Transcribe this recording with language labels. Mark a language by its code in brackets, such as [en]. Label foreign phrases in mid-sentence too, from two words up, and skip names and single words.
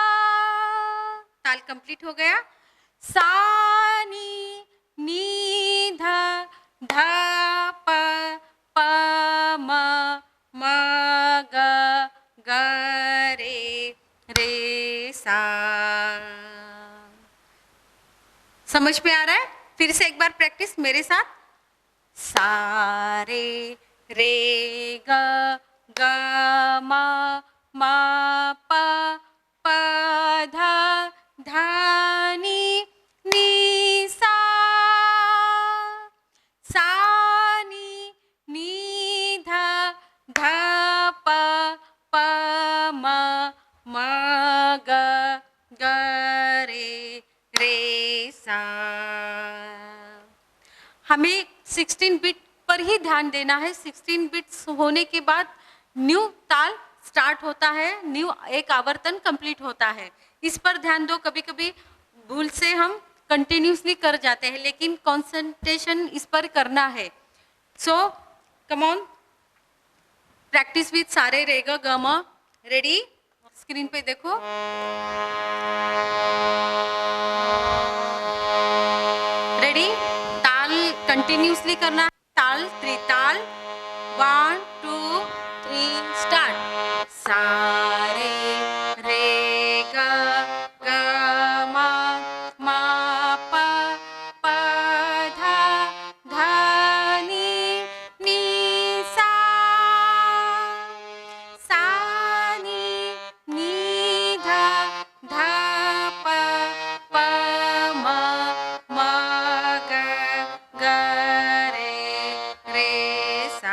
[hi] ताल कंप्लीट कंप्लीट हो गया। सा नी नी ध ध प प म म ग ग रे सा। समझ में आ रहा है? फिर से एक बार प्रैक्टिस मेरे साथ। सा रे रे ग ग म म प प ध ध नी नी सा। सा नी नी ध ध प प म म ग ग रे सा। हमें 16 बिट पर ही ध्यान देना है। 16 बिट्स होने के बाद न्यू ताल स्टार्ट होता है, न्यू एक आवर्तन कंप्लीट होता है। इस पर ध्यान दो। कभी कभी भूल से हम कंटिन्यूसली कर जाते हैं, लेकिन कंसंट्रेशन इस पर करना है। [en] so come on, practice with सारे रेगा गामा। [hi] रेडी? स्क्रीन पे देखो। रेडी? ताल कंटिन्यूसली करना है। ताल त्रिताल। 1 2 3 स्टार्ट। सा रे रे ग ग म म प प ध ध नी नी सा। सा नी नी ध ध प प म म ग ग रे सा।